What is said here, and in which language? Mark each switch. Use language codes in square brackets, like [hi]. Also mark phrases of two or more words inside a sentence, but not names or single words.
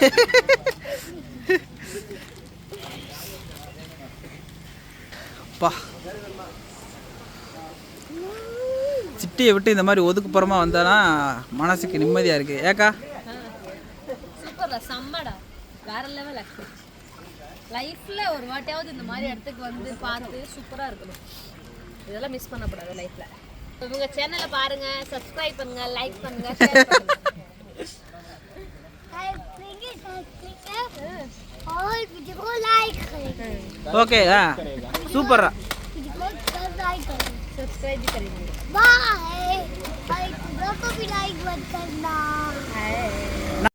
[ta] அப்பா, சிட்டியை விட்டு இந்த மாதிரி ஒதுக்குப்புறமா வந்தானா மனசுக்கு நிம்மதியாக இருக்கு. ஏக்கா சூப்பர்டா, செம்மடா, வேற லெவல். லைஃப்ல ஒரு வாட்டியாவது இந்த மாதிரி இடத்துக்கு வந்து பார்த்து சூப்பரா இருக்கணும். இதெல்லாம் மிஸ் பண்ணக்கூடாது லைஃப்ல. இவங்க சேனலை பாருங்க, சப்ஸ்கிரைப் பண்ணுங்க, லைக் பண்ணுங்க, ஷேர் பண்ணுங்க. [hi] ओके हाँ सुपर सब्सक्राइब भी करेंगे। बाय। लाइक को भी लाइक मत करना।